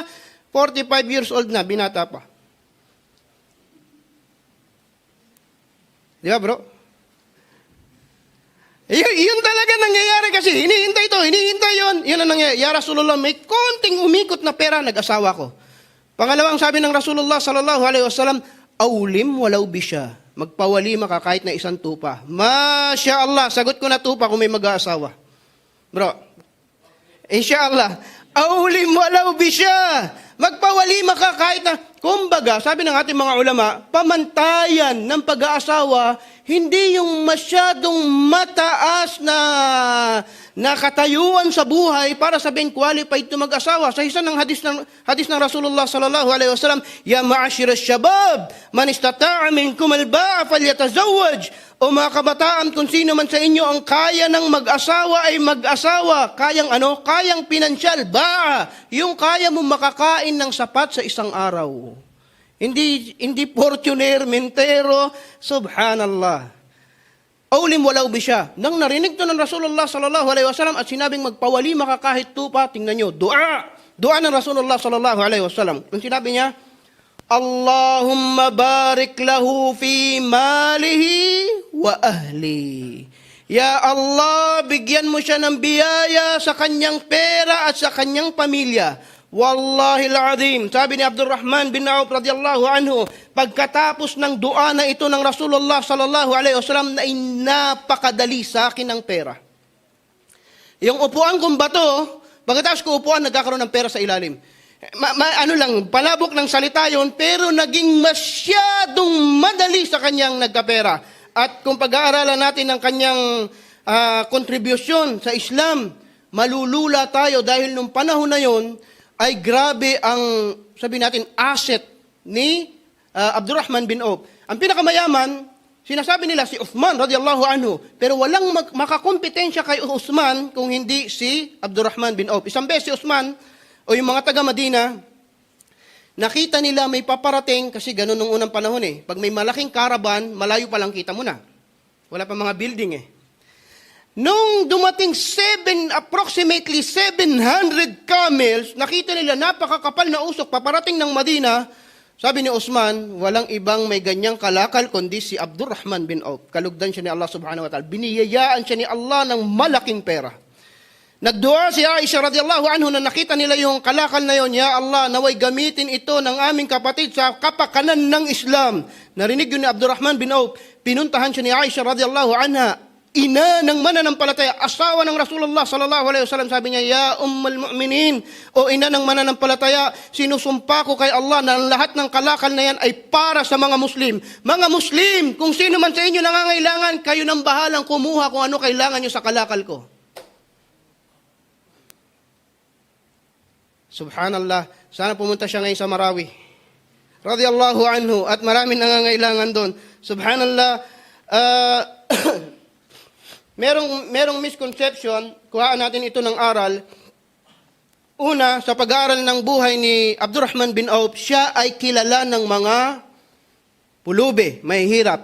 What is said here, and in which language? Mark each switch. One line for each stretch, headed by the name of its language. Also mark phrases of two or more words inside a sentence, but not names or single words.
Filipino: 45 years old na, binata pa. Di ba bro? Yun talaga nangyayari kasi, hinihintay yun. Yun ang nangyayari.
Arabic: يا رسول الله,
Filipino: may konting umikot na pera, nag-asawa ko. Pangalawang sabi ng Rasulullah
Arabic: صلى الله عليه وسلم أولم ولو بشاة.
Filipino: Magpawalima ka kahit na 1 tupa.
Arabic: ما شاء الله,
Filipino: sagot ko na tupa kung may mag-aasawa.
Arabic: Bro, إن شاء الله أولم ولو بشاة.
Filipino: Magpawalima ka kahit na, kumbaga, sabi ng ating mga ulama, pamantayan ng pag-aasawa, hindi yung masyadong mataas na katayuan sa buhay para sabihin
English: qualified to
Filipino: mag-asawa. Sa isa ng hadis ng Rasulullah
Arabic: صلى الله عليه وسلم يا معشر الشباب من استطاع منكم الباءة فليتزوج.
Filipino: O mga kabataan, kung sino man sa inyo ang kaya ng mag-asawa ay mag-asawa. Kayang ano? Kayang pinansyal, ba'a. Yung kaya mo makakain ng sapat sa 1 araw. Hindi fortuner, mentero, subhanallah.
Arabic: أولم ولو بشاة.
Filipino: Nang narinig to ng Rasulullah
Arabic: sallallahu alaihi wasallam
Filipino: at sinabing magpawalima ka kahit tupa, tingnan nyo, dua ng Rasulullah
Arabic: sallallahu alaihi wasallam.
Filipino: Kung sinabi niya,
Arabic: اللهم بارك له في ماله وأهله. يا الله,
Filipino: bigyan mo siya ng biyaya sa kanyang pera at sa kanyang pamilya.
Arabic: والله العظيم,
Filipino: sabi ni Abdurrahman bin Auf
Arabic: رضي الله عنه,
Filipino: pagkatapos ng dua na ito ng Rasulullah
Arabic: sallallahu alaihi wasallam,
Filipino: na napakadali sa akin ng pera. Yung upuan kong bato, pagkatapos ko upuan, nagkakaroon ng pera sa ilalim. Palabok ng salita yon, pero naging masyadong madali sa kanyang nagkapera. At kung pag-aaralan natin ang kanyang kontribusyon sa Islam, malulula tayo dahil nung panahon na yon ay grabe ang, sabi natin, asset ni Abdurrahman bin Auf. Ang pinakamayaman, sinasabi nila si Uthman
Arabic: radiyallahu anhu,
Filipino: pero walang makakompetensya kay Uthman kung hindi si Abdurrahman bin Auf. Isang beses si Uthman, o yung mga taga-Madina, nakita nila may paparating, kasi ganun nung unang panahon Pag may malaking caravan, malayo pa lang kita mo na. Wala pa mga building Nung dumating approximately 700 camels, nakita nila napakakapal na usok, paparating ng Madina. Sabi ni Usman, walang ibang may ganyang kalakal kundi si Abdurrahman bin Auf. Kalugdan siya ni Allah
Arabic: subhanahu wa ta'ala.
Filipino: Biniyayaan siya ni Allah ng malaking pera. Nagdua si Aisha
Arabic: radhiyallahu anhu
Filipino: na nakita nila yung kalakal na yon.
Arabic: يا الله,
Filipino: naway gamitin ito ng aming kapatid sa kapakanan ng Islam. Narinig yun ni Abdurrahman bin Auf. Pinuntahan siya ni Aisha
Arabic: radhiyallahu anha.
Filipino: Ina ng mananampalataya, asawa ng Rasulullah
Arabic: sallallahu alaihi wasallam,
Filipino: sabi niya,
Arabic: يا أم المؤمنين,
Filipino: o ina ng mananampalataya, sinusumpa ko kay Allah na ang lahat ng kalakal na yan ay para sa mga Muslim. Mga Muslim, kung sino man sa inyo nangangailangan, kayo nang bahalang kumuha kung ano kailangan nyo sa kalakal ko. Subhanallah, sana pumunta siya ngayon sa Marawi.
Arabic: رضي الله عنه,
Filipino: at maraming nangangailangan doon. Subhanallah, merong misconception, kuhaan natin ito ng aral. Una, sa pag-aaral ng buhay ni Abdurrahman bin Auf, siya ay kilala ng mga pulubi, mahihirap.